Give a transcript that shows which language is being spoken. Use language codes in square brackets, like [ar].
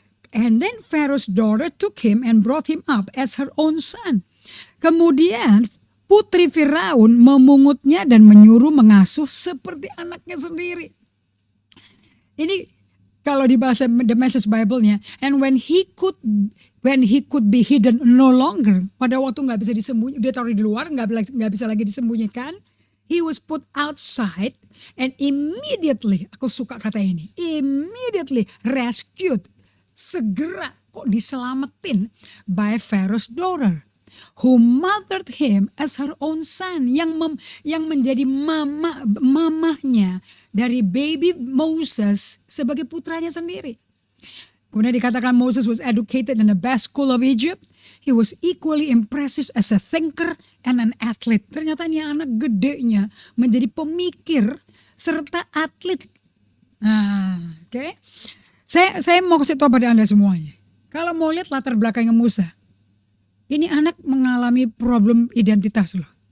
[en] And then Pharaoh's daughter took him and brought him up as her own son. [id] Kemudian putri Firaun memungutnya dan menyuruh mengasuh seperti anaknya sendiri. Ini kalau di bahasa The Message Bible-nya. [en] And when he could be hidden no longer. [id] Pada waktu gak bisa disembunyikan. Dia taruh di luar gak bisa lagi disembunyikan. [en] He was put outside and immediately, [id] aku suka kata ini, [en] immediately rescued, [id] segera kok diselamatin [en] by Pharaoh's daughter, who mothered him as her own son, [id] yang menjadi mamahnya dari baby Moses sebagai putranya sendiri. Kemudian dikatakan [en] Moses was educated in the best school of Egypt. He was equally impressive as a thinker and an athlete. [id] Ternyata ini anak gedenya menjadi pemikir serta atlet. Nah, oke. Saya mau kasih tahu pada Anda semuanya. Kalau mau lihat latar belakangnya Musa, ini anak mengalami problem identitas loh.